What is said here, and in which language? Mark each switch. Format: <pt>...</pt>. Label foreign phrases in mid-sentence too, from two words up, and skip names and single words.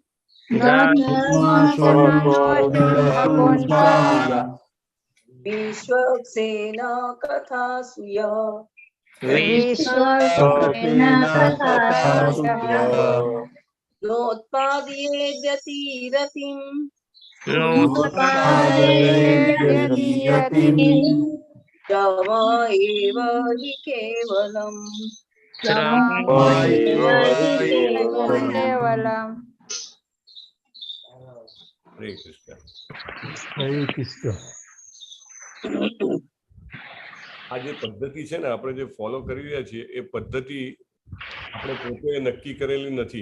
<sa>विश्वक्सेन कथासु यः नोत्पादयेद्यतिरतिं क्षम एव हि केवलम्</sa> <gu>હરે કૃષ્ણ. આ જે પદ્ધતિ છે ને આપણે જે ફોલો કરી રહ્યા છીએ એ પદ્ધતિ આપણે પોતે નક્કી કરેલી નથી.</gu>